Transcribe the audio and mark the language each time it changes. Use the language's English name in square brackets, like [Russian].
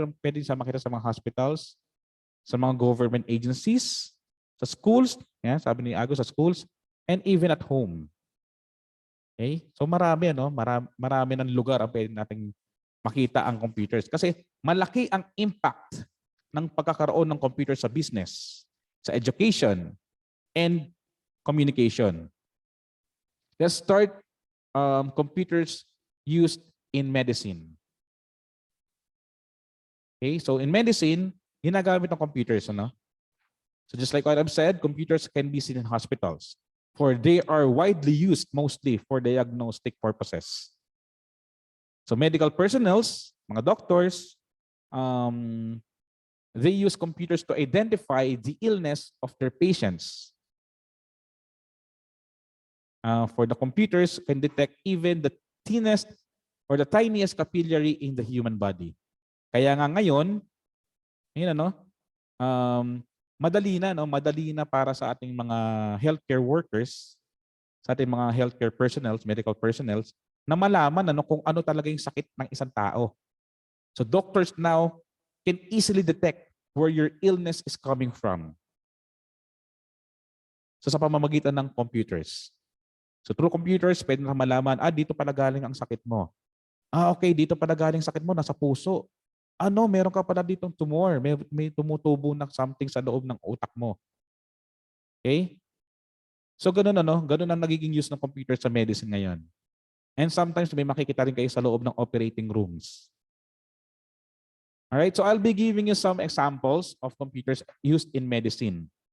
[Filipino] Pwede sa makita sa mga hospitals, sa mga government agencies, sa schools, yan, sabi ni Agus, sa schools, [English] and even at home. [Filipino] Okay? So marami, ano? Marami ng lugar ang pwede nating makita ang computers. Kasi malaki ang impact ng pagkakaroon ng computer sa business, sa education, and communication. [English] Let's start computers used in medicine. Okay, so in medicine, [Filipino] ginagamit ng computers, ano? [English] So just like what I've said, computers can be seen in hospitals, for they are widely used mostly for diagnostic purposes. So medical personnel, [Filipino] mga doctors, [English] they use computers to identify the illness of their patients. For the computers can detect even the thinnest or the tiniest capillary in the human body. [Filipino] Kaya nga ngayon, ano, madali na para sa ating mga healthcare workers, sa ating mga healthcare personnel, medical personnel, na malaman kung ano talaga yung sakit ng isang tao. [English] So doctors now can easily detect where your illness is coming from. [Filipino] So sa pamamagitan ng computers. [English] So through computers, [Filipino] pwede na malaman, dito pala galing ang sakit mo. Okay, dito pala galing sakit mo, nasa puso. Meron ka pala ditong tumor. May tumutubo na something sa loob ng utak mo. Okay? So ganun ganun ang nagiging use ng computer sa medicine ngayon. [English] And sometimes [Filipino] may makikita rin kayo sa loob ng operating rooms. [English] Alright, so I'll be giving you some examples of computers used in medicine.